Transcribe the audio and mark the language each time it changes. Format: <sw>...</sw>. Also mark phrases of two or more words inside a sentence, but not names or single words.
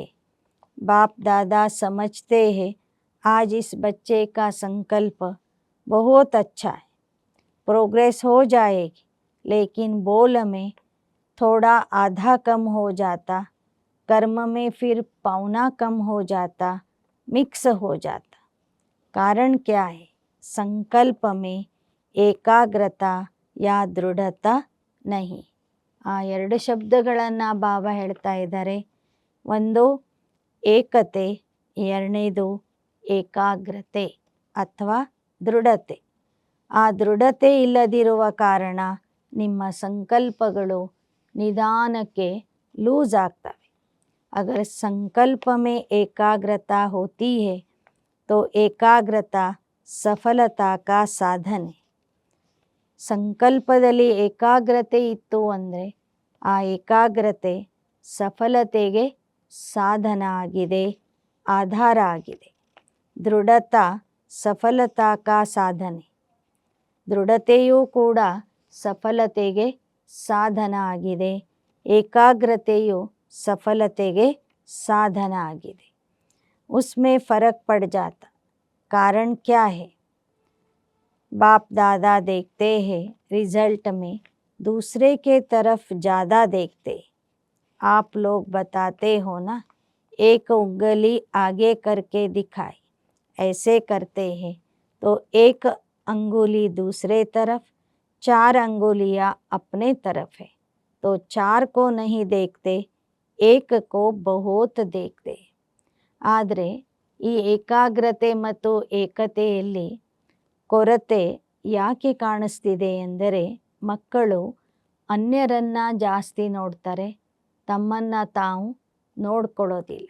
<hi>बाप दादा समझते हैं आज इस बच्चे का संकल्प बहुत अच्छा है, प्रोग्रेस हो जाएगी, लेकिन बोल में थोड़ा आधा कम हो जाता, कर्म में फिर पौना कम हो जाता, मिक्स हो जाता। कारण क्या है? संकल्प में एकाग्रता या दृढ़ता नहीं.</hi> <kn>ಆ ಎರಡು ಶಬ್ದಗಳನ್ನು ಬಾಬಾ ಹೇಳ್ತಾ ಇದ್ದಾರೆ. ಒಂದು ಏಕತೆ, ಎರಡನೇದು ಏಕಾಗ್ರತೆ ಅಥವಾ ದೃಢತೆ. ಆ ದೃಢತೆ ಇಲ್ಲದಿರುವ ಕಾರಣ ನಿಮ್ಮ ಸಂಕಲ್ಪಗಳು ನಿಧಾನಕ್ಕೆ ಲೂಸ್ ಆಗ್ತವೆ.</kn> <hi>अगर संकल्प में एकाग्रता होती है तो एकाग्रता सफलता का साधन है.</hi> <kn>ಸಂಕಲ್ಪದಲ್ಲಿ ಏಕಾಗ್ರತೆ ಇತ್ತು ಅಂದರೆ ಆ ಏಕಾಗ್ರತೆ ಸಫಲತೆಗೆ ಸಾಧನ ಆಗಿದೆ, ಆಧಾರ ಆಗಿದೆ.</kn> <hi>दृढ़ता सफलता का साधन.</hi> <kn>ದೃಢತೆಯೂ ಕೂಡ ಸಫಲತೆಗೆ ಸಾಧನ ಆಗಿದೆ, ಏಕಾಗ್ರತೆಯು ಸಫಲತೆಗೆ ಸಾಧನ ಆಗಿದೆ.</kn> <hi>उसमें फ़र्क पड़ जाता. कारण क्या है? बाप दादा देखते हैं रिजल्ट में दूसरे के तरफ ज़्यादा देखते. आप लोग बताते हो ना, एक उंगली आगे करके दिखाई, ऐसे करते हैं तो एक अंगुली दूसरे तरफ, 4 अंगुलियाँ अपने तरफ है, तो 4 को नहीं देखते, एक को बहुत देखते.</hi> <kn>ಆದರೆ ಈ ಏಕಾಗ್ರತೆ ಮತ್ತು ಏಕತೆಯಲ್ಲಿ ಕೊರತೆ ಯಾಕೆ ಕಾಣಿಸ್ತಿದೆ ಎಂದರೆ ಮಕ್ಕಳು ಅನ್ಯರನ್ನು ಜಾಸ್ತಿ ನೋಡ್ತಾರೆ, ತಮ್ಮನ್ನು ತಾವು ನೋಡ್ಕೊಳ್ಳೋದಿಲ್ಲ.</kn>